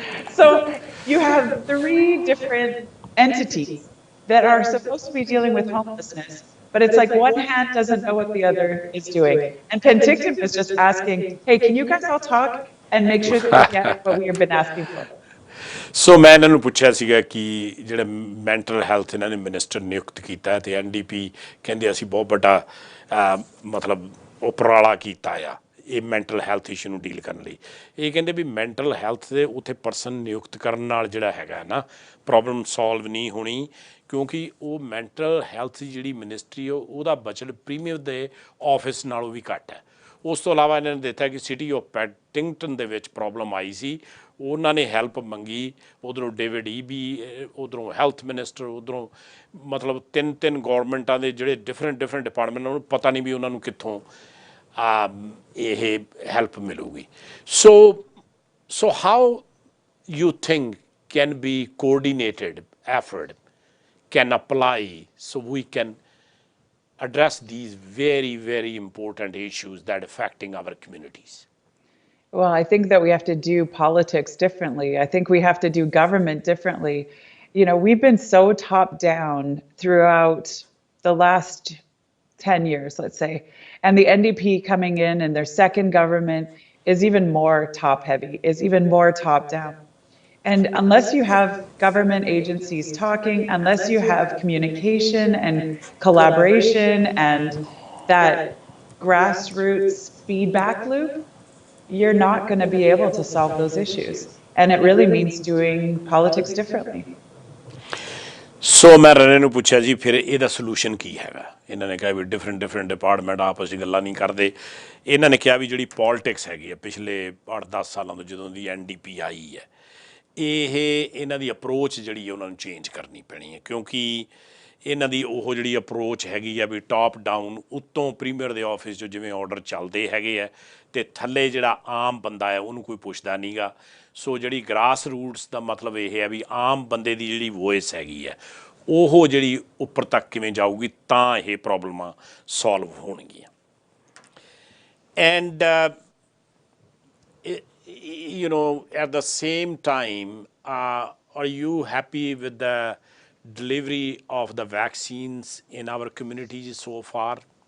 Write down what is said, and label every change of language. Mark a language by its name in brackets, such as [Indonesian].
[English] So you have 3 different entities that are supposed to be dealing with homelessness. But it's like one hand doesn't know what the other is doing. And Penticton was just asking, hey, can you guys all talk and make sure that we get what we have been asking for? [Punjabi] ਸੋ ਮੈਂ ਇਹਨਾਂ ਨੂੰ ਪੁੱਛਿਆ ਸੀਗਾ ਕਿ ਜਿਹੜੇ mental health ਇਹਨਾਂ ਨੇ minister ਨਿਯੁਕਤ ਕੀਤਾ ਅਤੇ NDP ਕਹਿੰਦੇ ਅਸੀਂ ਬਹੁਤ ਵੱਡਾ ਮਤਲਬ ਉਪਰਾਲਾ ਕੀਤਾ ਆ ਇਹ ਮੈਂਟਲ ਹੈਲਥ ਇਸ਼ੂ ਨੂੰ ਡੀਲ ਕਰਨ ਲਈ ਇਹ ਕਹਿੰਦੇ ਵੀ ਮੈਂਟਲ ਹੈਲਥ ਦੇ ਉੱਥੇ ਪਰਸਨ ਨਿਯੁਕਤ ਕਰਨ ਨਾਲ ਜਿਹੜਾ ਹੈਗਾ ਨਾ ਪ੍ਰੋਬਲਮ ਸੋਲਵ ਨਹੀਂ ਹੋਣੀ ਕਿਉਂਕਿ ਉਹ ਮੈਂਟਲ ਹੈਲਥ ਦੀ ਜਿਹੜੀ ਮਿਨਿਸਟਰੀ ਉਹਦਾ ਬਜਟ ਪ੍ਰੀਮੀਅਰ ਦੇ ਆਫਿਸ ਨਾਲੋਂ ਵੀ ਘੱਟ ਹੈ ਉਸ ਤੋਂ ਇਲਾਵਾ ਇਹਨਾਂ ਨੇ ਦਿੱਤਾ ਕਿ ਸਿਟੀ ਆਫ ਪੈਟਿੰਗਟਨ ਦੇ ਵਿੱਚ ਪ੍ਰੋਬਲਮ ਆਈ ਸੀ ਉਹਨਾਂ ਨੇ ਹੈਲਪ ਮੰਗੀ ਉੱਧਰੋਂ ਡੇਵਿਡ ਈਬੀ ਉੱਧਰੋਂ ਹੈਲਥ ਮਿਨਿਸਟਰ ਉੱਧਰੋਂ ਮਤਲਬ 3 ਗੌਰਮੈਂਟਾਂ ਦੇ ਜਿਹੜੇ ਡਿਫਰੈਂਟ ਡਿਪਾਰਟਮੈਂਟ ਉਹਨਾਂ ਨੂੰ ਪਤਾ ਨਹੀਂ ਵੀ ਉਹਨਾਂ ਨੂੰ ਕਿੱਥੋਂ ਇਹ ਹੈਲਪ ਮਿਲੂਗੀ [English] So how you think can be coordinated effort can apply so we can address these very, very important issues that are affecting our communities? Well, I think that we have to do politics differently. I think we have to do government differently. You know, we've been so top down throughout the last 10 years, let's say. And the NDP coming in and their second government is even more top heavy, is even more top down. And unless you have government agencies talking, unless you have communication and collaboration and that grassroots feedback loop, you're not going to be able to solve those issues. And it really means doing politics differently. [Punjabi] ਸੋ ਮੈਂ ਰਣੇ ਨੂੰ ਪੁੱਛਿਆ ਜੀ ਫਿਰ ਇਹਦਾ solution ਕੀ ਹੈਗਾ। ਇਹਨਾਂ ਨੇ ਕਿਹਾ ਵੀ ਡਿਫਰੈਂਟ ਡਿਪਾਰਟਮੈਂਟ ਆਪਸ 'ਚ ਗੱਲਾਂ ਨਹੀਂ ਕਰਦੇ। ਇਹਨਾਂ ਨੇ ਕਿਹਾ ਵੀ ਜਿਹੜੀ ਪੋਲਿਟਿਕਸ ਹੈਗੀ ਹੈ ਪਿਛਲੇ 8-10 ਸਾਲਾਂ ਤੋਂ ਜਦੋਂ ਦੀ NDP ਆਈ ਹੈ, ਇਹ ਇਹਨਾਂ ਦੀ ਅਪਰੋਚ ਜਿਹੜੀ ਹੈ ਉਹਨਾਂ ਨੂੰ ਚੇਂਜ ਕਰਨੀ ਪੈਣੀ ਹੈ, ਕਿਉਂਕਿ ਇਹਨਾਂ ਦੀ ਉਹ ਜਿਹੜੀ ਅਪਰੋਚ ਹੈਗੀ ਆ ਵੀ ਟਾਪ ਡਾਊਨ ਉੱਤੋਂ ਪ੍ਰੀਮੀਅਰ ਦੇ ਆਫਿਸ 'ਚੋਂ ਜਿਵੇਂ ਆਰਡਰ ਚੱਲਦੇ ਹੈਗੇ ਆ ਅਤੇ ਥੱਲੇ ਜਿਹੜਾ ਆਮ ਬੰਦਾ ਹੈ ਉਹਨੂੰ ਕੋਈ ਪੁੱਛਦਾ ਨਹੀਂ ਗਾ। ਸੋ ਜਿਹੜੀ ਗਰਾਸ ਰੂਟਸ ਦਾ ਮਤਲਬ ਇਹ ਹੈ ਵੀ ਆਮ ਬੰਦੇ ਦੀ ਜਿਹੜੀ ਵੋਇਸ ਹੈਗੀ ਹੈ ਉਹ ਜਿਹੜੀ ਉੱਪਰ ਤੱਕ ਕਿਵੇਂ ਜਾਊਗੀ ਤਾਂ ਇਹ ਪ੍ਰੋਬਲਮਾਂ ਸੋਲਵ ਹੋਣਗੀਆਂ। [English] And you know, at the same time, are you happy with the delivery of the vaccines in our communities so far?